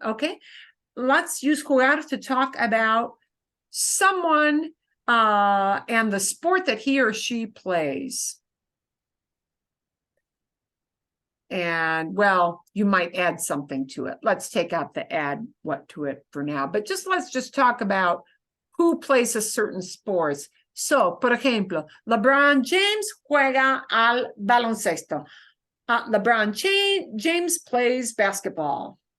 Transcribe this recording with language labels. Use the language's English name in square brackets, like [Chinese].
[English] Okay, let's use jugar to talk about someone and the sport that he or she plays. And well, you might add something to it. Let's take out the add what to it for now, but let's just talk about who plays a certain sports. So, [Spanish] por ejemplo, LeBron James juega al baloncesto. [English] LeBron James plays basketball.